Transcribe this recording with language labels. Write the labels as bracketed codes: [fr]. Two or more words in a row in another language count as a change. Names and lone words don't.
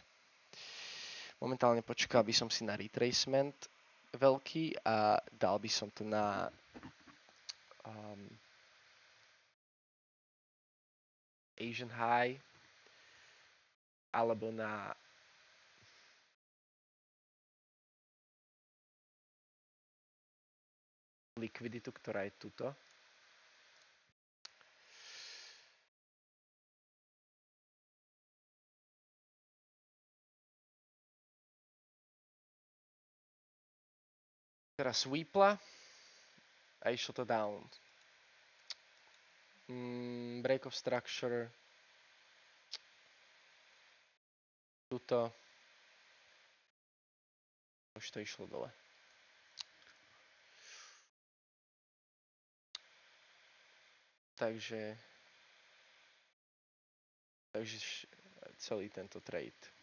[sk] Momentálne počkal by som si na retracement veľký a dal by som to na [en] Asian High [sk] alebo na likviditu, ktorá je tuto. Teraz sweepla a išlo to down. [en] Break of structure. [sk] Tuto. Už to išlo dole. Takže celý tento trade.